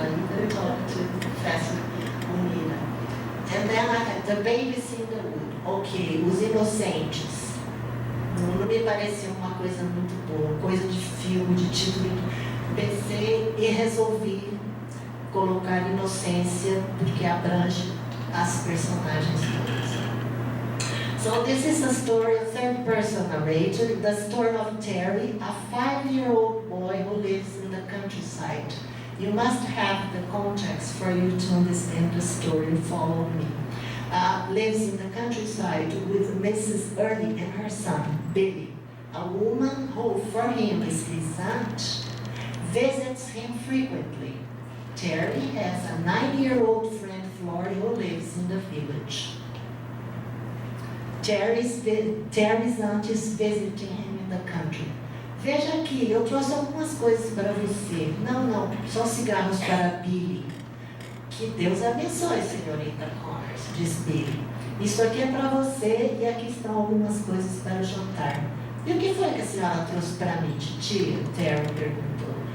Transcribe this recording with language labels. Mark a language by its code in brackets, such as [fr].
[en] I even talked to Professor Unina. And then I had The Babies in the Wood. [pt] Ok, Os Inocentes. Não me parecia uma coisa muito boa, coisa de filme, de título. Pensei e resolvi colocar inocência, porque abrange as personagens todas. [en] So this is a story, a third-person narrator, the story of Terry, a 5-year-old boy who lives in the countryside. You must have the context for you to understand the story. Follow me. Lives in the countryside with Mrs. Early and her son, Billy, a woman who for him is his aunt, visits him frequently. Terry has a 9-year-old friend, Florrie, who lives in the village. Terry's aunt is visiting him in the country. [pt] Veja aqui, eu trouxe algumas coisas para você. Não, só cigarros para Billy. Que Deus abençoe, senhorita Connors, diz Billy. Isso aqui é para você e aqui estão algumas coisas para o jantar. E o que foi que a senhora trouxe para mim, titia? Terry perguntou.